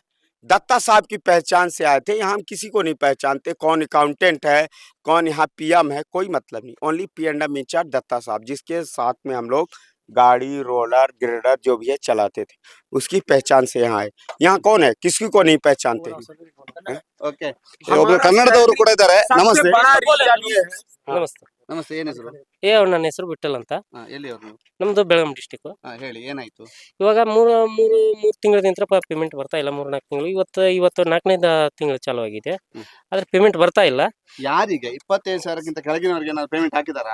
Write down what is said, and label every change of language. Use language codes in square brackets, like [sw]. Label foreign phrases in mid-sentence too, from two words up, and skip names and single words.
[hi] दत्ता साहब की पहचान से आए थे, यहाँ हम किसी को नहीं पहचानते, कौन अकाउंटेंट है, कौन यहाँ पीएम है, कोई मतलब नहीं। [en] only P&M incharge [hi] दत्ता साहब, जिसके साथ में हम लोग गाड़ी, रोलर, ग्रेडर जो भी है चलाते थे, उसकी पहचान से यहाँ आए। यहाँ कौन है, किसी को नहीं पहचानते। [kn] ಓಕೆ ಒಬ್ರು ಕನ್ನಡದವರು ಕೂಡ ಇದ್ದಾರೆ. ನಮಸ್ತೆ [hi] सबसे बड़ा रीजन ये है। [kn] ನಮಸ್ತೆ. ನಮಸ್ತೆ, ಏನ್ ಹೆಸರು? ನನ್ನ ಹೆಸರು ವಿಠಲ್ ಅಂತ. ಎಲ್ಲಿ ಅವ್ರು? ನಮ್ದು ಬೆಳಗಾಂ ಡಿಸ್ಟಿಕ್. ಹೇಳಿ ಏನಾಯ್ತು? ಇವಾಗ ಮೂರು ತಿಂಗಳಿಂದ ಪೇಮೆಂಟ್ ಬರ್ತಾ ಇಲ್ಲ. 3-4 ತಿಂಗಳು. ಇವತ್ತು 4ನೇ ತಿಂಗಳು ಚಾಲು ಆಗಿದೆ. ಆದ್ರೆ ಪೇಮೆಂಟ್ ಬರ್ತಾ ಇಲ್ಲ. ಯಾರಿಗೆ 25,000ಕ್ಕಿಂತ ಕೆಳಗಿನವರಿಗೆ ಏನಾದ್ರು ಪೇಮೆಂಟ್ ಹಾಕಿದಾರಾ?